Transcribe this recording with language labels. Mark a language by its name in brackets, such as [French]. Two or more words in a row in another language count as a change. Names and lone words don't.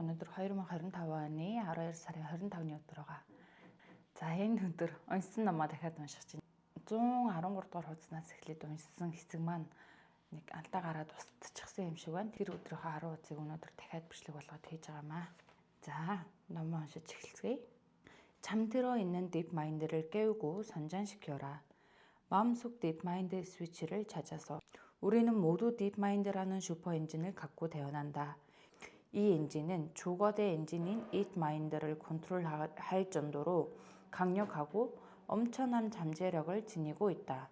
[Mongolian] Өнөөдөр 2025 оны 12 сарын 25-ны өдрөөгөө. За энэ өдөр уншсан номоо дахиад уншиж чинь 113 дугаар хуудаснаас эхлээд уншсан хэсэг маань нэг антаа гараад устчихсан юм шиг байна. Тэр өдрийнхөө 10 хуудсыг өнөөдөр дахиад бичлэг болгоод хийж байгаамаа. За номоо уншиж эхэлцгээе. [Korean] 잠들어 있는 딥마인드를 깨우고 선전시켜라. 마음속 딥마인드 스위치를 찾아서 우리는 모두 딥마인드라는 슈퍼 엔진을 갖고 태어난다. 이 엔진은 초거대 엔진인 잇마인드를 컨트롤할 정도로 강력하고 엄청난 잠재력을 지니고 있다.